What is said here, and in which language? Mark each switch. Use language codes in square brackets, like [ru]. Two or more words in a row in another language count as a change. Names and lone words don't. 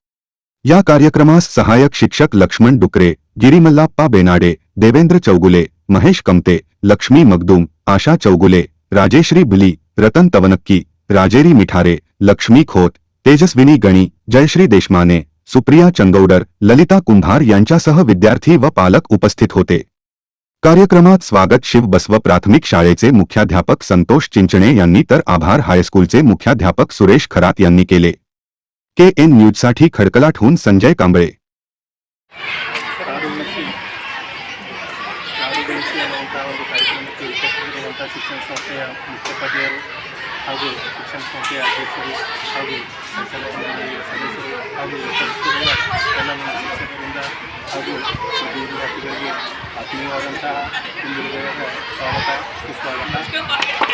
[mr] या कार्यक्रमास सहाय्यक शिक्षक लक्ष्मण डुकरे, गिरिमल्लाप्पा बेनाडे, देवेंद्र चौगुले, महेश कमते, लक्ष्मी मगदूम, आशा चौगुले, राजेश्री बुली, रतन तवनक्की, राजेरी मिठारे, लक्ष्मी खोत, तेजस्विनी गणी, जयश्री देशमाने, सुप्रिया चंगौडर, ललिता कुंभार यांच्यासह विद्यार्थी व पालक उपस्थित होते। कार्यक्रमात स्वागत शिवबसव प्राथमिक शाळेचे मुख्याध्यापक संतोष चिंचणे यांनी तर आभार हायस्कूलचे मुख्याध्यापक सुरेश खरात यांनी केले। केएन न्यूजसाठी खडकलाटहून संजय कांबळे। [kn] ಶಿಕ್ಷಣ ಸಂಸ್ಥೆಯ ಮುಖ್ಯೋಪಾಧ್ಯಾಯರು ಹಾಗೂ ಶಿಕ್ಷಣ ಸಂಸ್ಥೆಯ ಅಧ್ಯಕ್ಷರು ಹಾಗೂ ಸಂಚಾಲಕ ಮಂಡಳಿಯ ಸದಸ್ಯರು ಹಾಗೂ ಉಪಸ್ಥಿತರಿರುವ ಎಲ್ಲ ನಮ್ಮ ಶಿಕ್ಷಕರಿಂದ ಹಾಗೂ ವಿದ್ಯಾರ್ಥಿಗಳಿಗೆ ಆತ್ಮೀಯವಾದಂತಹ ಹಿಂದಿರುಗದ ಸ್ವಾಗತ ಸುಸ್ವಾಗತ।